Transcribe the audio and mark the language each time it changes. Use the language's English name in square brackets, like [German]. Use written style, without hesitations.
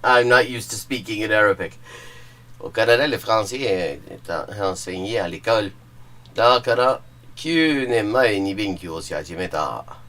[English] I'm not used to speaking in Arabic. [French] Au Canada, le français est enseigné à l'école. [Japanese] だから9年前に勉強し始めた。